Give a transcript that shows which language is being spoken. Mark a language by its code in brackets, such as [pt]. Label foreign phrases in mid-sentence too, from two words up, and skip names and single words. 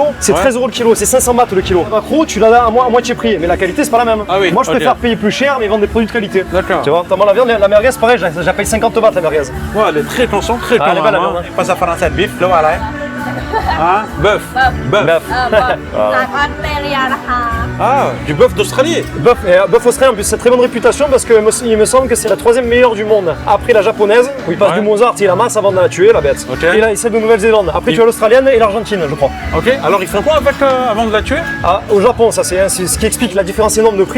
[fr] C'est Ouais. 13 € le kilo, c'est 500 bahts le kilo. À macro, tu l'as à moitié prix, mais la qualité c'est pas la même. Ah oui, Moi je ok. préfère payer plus cher mais vendre des produits de qualité. D'accord. Tu vois, notamment la viande, la merguez pareil, je la paye 50 bahts la merguez. Ouais, elle est très concentrée Ah, quand elle est même. belle, la hein. viande, hein. Pas à français, bif, là, voilà. Hein? Bœuf. Bœuf. Bœuf. [th] จากออสเตรเลียนะคะ [fr] Ah, du bœuf d'Australie. Bœuf australien en plus, c'est très bonne réputation parce qu'il me semble que c'est la 3e meilleure du monde. Après la japonaise, où il passe Ouais. du Mozart et la masse avant de la tuer, la bête. Ok. Et là, celle de Nouvelle-Zélande. Après tu as l'australienne et l'Argentine, je crois. Ok, alors ils font quoi avec avant de la tuer? Ah, au Japon, ça c'est ce qui explique la différence énorme de prix.